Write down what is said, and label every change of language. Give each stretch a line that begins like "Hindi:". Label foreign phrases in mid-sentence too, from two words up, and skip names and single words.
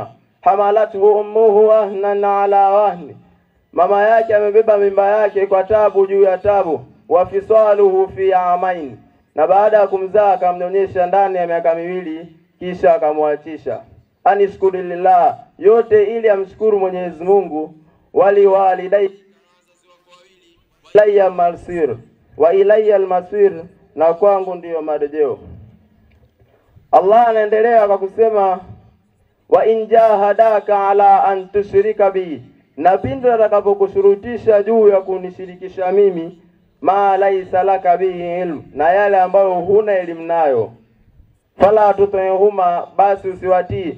Arabic: حملته أمه وهنا على وهن,
Swahili: mama yake amebeba mimba yake kwa tabu juu ya tabu.
Arabic: وفصاله في عامين,
Swahili: na baada ya kumzaa akamnyonyesha ndani ya miaka 2 kisha akamwachisha.
Arabic: أن اشكر لله,
Swahili: yote ili amshukuru Mwenyezi Mungu.
Arabic: ولوالديك إلي المصير وإلي المصير,
Swahili: na kwangu ndiyo marejeo. Allah anaendelea kwa kusema
Arabic: وإن جاهداك على أن تشرك بي,
Swahili: na pindi atakapokushurutisha juu ya kunishirikisha mimi,
Arabic: ما ليس لك به علم,
Swahili: na yale ambayo huna elimu nayo,
Arabic: فلا تطعهما,
Swahili: basi usiwatii.